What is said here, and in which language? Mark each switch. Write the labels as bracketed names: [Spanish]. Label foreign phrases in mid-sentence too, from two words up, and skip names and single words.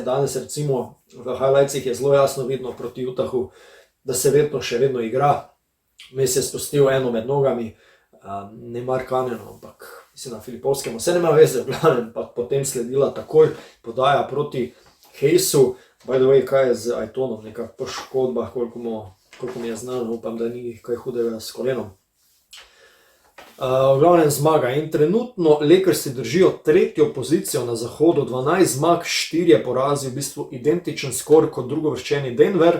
[Slovenian] Danes recimo v highlightsih je zelo jasno vidno proti Utahu, da se še vedno igra. Mes je spustil eno med nogami, ne Markaneno, ampak mislim na Filipovskemu, vse [Croatian] nema veze, [Slovenian] v glavnem, pa potem sledila takoj podaja proti Hejsu. [English] By the way, [Slovenian] kaj je z Aitonom, neka poškodba, koliko mi je znano, upam, da ni kaj hudega s kolenom. V glavnem zmaga in trenutno Lakersi držijo tretjo pozicijo na zahodu, 12 zmag, 4 porazi, v bistvu identičen skor kot drugovrščeni Denver.